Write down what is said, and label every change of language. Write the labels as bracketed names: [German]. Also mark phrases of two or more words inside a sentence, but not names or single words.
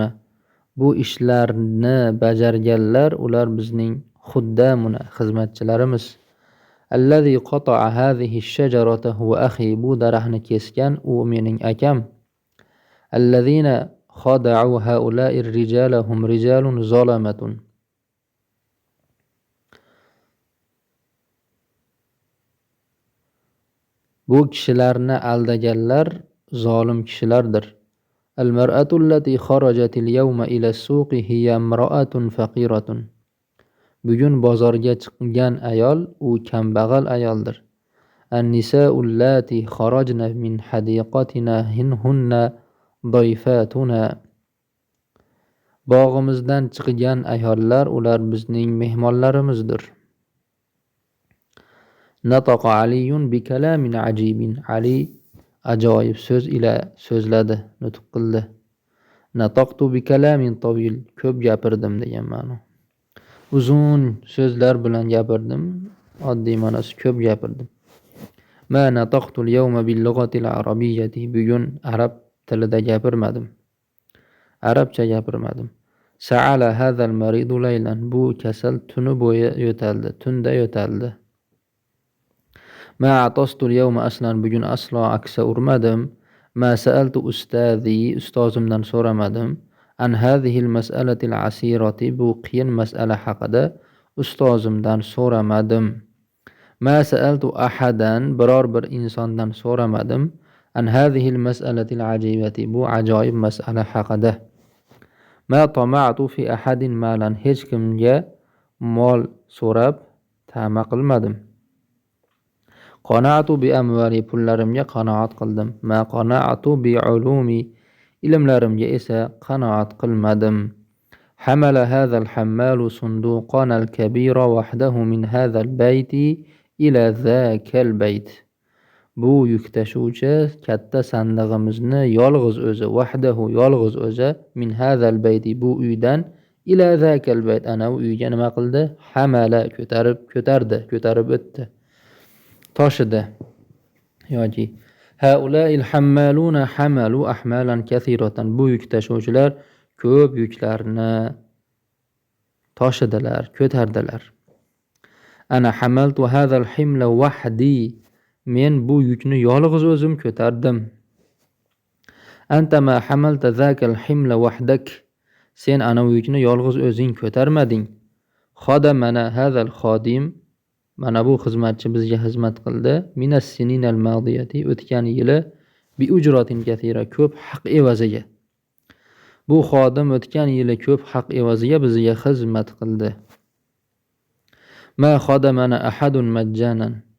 [Uzbek] Bu ishlarni bajarganlar ular bizning xuddamuna, xizmatchilarimiz. [Arabic] الذي قطع هذه الشجرة هو أخي. [Uzbek] Bu daraxtni kesgan u mening akam. [Arabic] الذين خدعوا هؤلاء الرجال هم رجال ظلمة. [Uzbek] Bu kishilarni aldaganlar zolim kishilardir. [Arabic] المرأة التي خرجت اليوم إلى السوق هي امرأة فقيرة. [Uzbek] Bugun bozorga chiqqan ayol u kambag'al ayoldir. [Arabic] النساء اللاتي خرجن من حديقتنا هن ضيفاتنا. [Uzbek] Bog'imizdan chiqqan ayollar ular bizning mehmonlarimizdir. [Arabic] نطق علي بكلام عجيب. [Uzbek] Ali ajoyib so'z ila so'zladi, nutq qildi. [Arabic] نطقت بكلام طويل. [Uzbek] Ko'p gapirdim degan ma'no. Uzun so'zlar bilan gapirdim. Oddiy ma'nosi ko'p gapirdim. [Arabic] ما نطقت اليوم باللغة العربية. [Uzbek] Bugun arab tilida gapirmadim. Arabcha gapirmadim. [Arabic] سعل هذا المريض ليلا. [Uzbek] Bu kasal tuni bo'yi yo'taldi, tunda yo'taldi. [Arabic] ما عطست اليوم أصلا. [Uzbek] Bugun aslo aksa urmadim. [Arabic] ما سألت أستاذي. [Uzbek] Ustozimdan so'ramadim. [Arabic] عن هذه المسألة العسيرة. [Uzbek] Bu qiyin mas'ala haqida ustozimdan so'ramadim. [Arabic] ما سألت أحدا. [Uzbek] Biror bir insondan so'ramadim. [Arabic] عن هذه المسألة العجيبة. [Uzbek] Bu ajoyib mas'ala haqida. [Arabic] ما طمعت في أحد مالا. [Uzbek] Hech kimga mol so'rab ta'ma qilmadim. [Arabic] قنعت بأموالي. [Uzbek] Pullarimga qanoat qildim. [Arabic] ما قنعت بعلومي. [Uzbek] Ilmlarimga esa qanoat qilmadim. [Arabic] حمل هذا الحمال الصندوق الكبير وحده من هذا البيت إلى ذاك البيت. [Uzbek] Bu yuk tashuvchi katta sandig'imizni yolg'iz o'zi, wahdahu yolg'iz o'zi, [Arabic] من هذا البيت [Uzbek] bu uydan [Arabic] إلى ذاك البيت [Uzbek] ana u uyga nima qildi? Hamala ko'tarib o'tdi. Toshidi yoki [Arabic] هؤلاء الحمالون حملوا أحمالا كثيرة. [Uzbek] Bu yuk tashuvchilar ko'p yuklarni toshidilar, ko'tardilar. [Arabic] أنا حملت هذا الحمل وحدي. [Uzbek] Men bu yukni yolg'iz o'zim ko'tardim. [Arabic] أنت ما حملت ذاك الحمل وحدك. [Uzbek] Sen ana bu yukni yolg'iz o'zing ko'tarmading. [Arabic] خدمنا هذا الخادم. [Uzbek] Mana bu xizmatchi bizga xizmat qildi. [Arabic] من السنين الماضية. [Uzbek] O'tgan yili [Arabic] بأجرة كثيرة. [Uzbek] Ko'p haq evaziga. Bu xodim o'tgan yili ko'p haq evaziga bizga xizmat qildi. [Arabic] ما خدمنا أحد مجانا.